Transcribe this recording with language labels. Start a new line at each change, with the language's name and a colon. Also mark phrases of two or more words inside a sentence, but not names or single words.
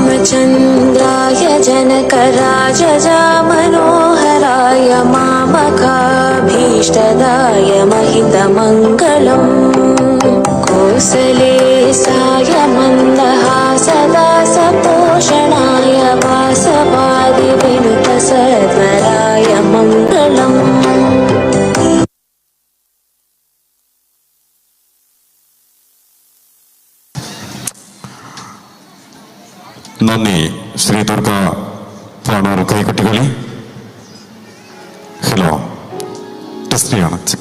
Sanskrit: रामचन्द्राय जनकराजजामनोहराय मामकाभीष्टदाय महितमङ्गलम् कोसलेशाय मन्दहासदासपोषणाय वासवादिविनुतसत्वराय मङ्गलम्
Malayalam: നന്ദി. ശ്രീ ദുർഗ പാണൂർ കൈകൊട്ടികളി. ഹലോ, ടെസ്റ്റ് ചെയ്യാണ്.